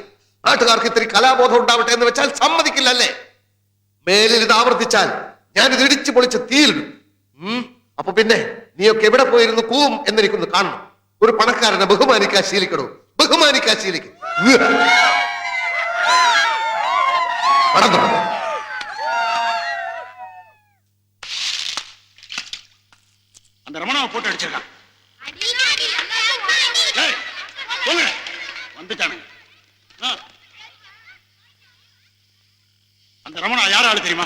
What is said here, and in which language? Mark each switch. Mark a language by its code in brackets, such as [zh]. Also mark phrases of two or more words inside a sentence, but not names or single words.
[ml] നാട്ടുകാർക്ക് ഇത്തിരി കലാബോധം ഉണ്ടാവട്ടെ എന്ന് വെച്ചാൽ സമ്മതിക്കില്ലല്ലേ? മേലിൽ ഇത് ആവർത്തിച്ചാൽ ഞാനിത് ഇടിച്ചു പൊളിച്ച് തീയിലിടും. അപ്പൊ പിന്നെ നീയൊക്കെ എവിടെ പോയിരുന്നു കൂവും എന്നെനിക്കൊന്ന് കാണണം. ഒരു പണക്കാരനെ ബഹുമാനിക്കാൻ ശീലിക്കണോ? ബഹുമാനിക്കാൻ ശീലിക്കും. പണം തുടങ്ങും. [ta] அந்த ரமணாவை போட்டு அடிச்சிருக்கான். வந்துட்டானுங்க. அந்த ரமணா யார் ஆளு தெரியுமா?